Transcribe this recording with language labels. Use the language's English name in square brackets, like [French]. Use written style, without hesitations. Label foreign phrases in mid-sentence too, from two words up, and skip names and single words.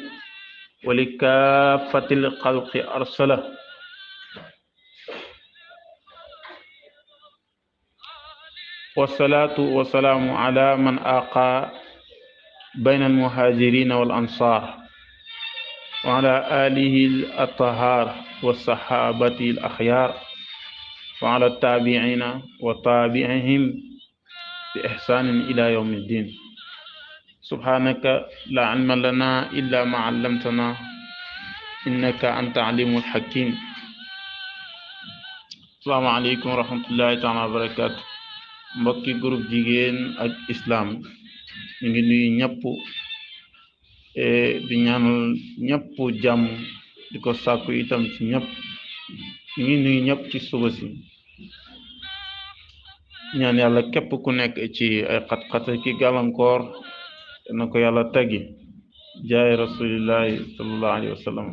[Arabic] ولكافة الخلق أرسله والصلاة والسلام على من آقى بين المهاجرين والأنصار وعلى آله الأطهار والصحابة الأخيار وعلى التابعين وتابعهم بإحسان إلى يوم الدين. سبحانك لا علم لنا إلا ما علمتنا إنك أنت عليم الحكيم. السلام عليكم ورحمة الله تعالى وبركاته. [Wolof] mbokki groupe jigéen ak islam ñu ngi nuyu ñëpp di ñaanal ñëpp jàmm di ko sàkku itam ci ñëpp. ñu ngi nuyu ñëpp ci suba si ñaan yàlla képp ku nekk ci ay xat-xat ki gàllankoor na ko yàlla teggi jaay [Arabic] رسول الله صلى الله عليه وسلم.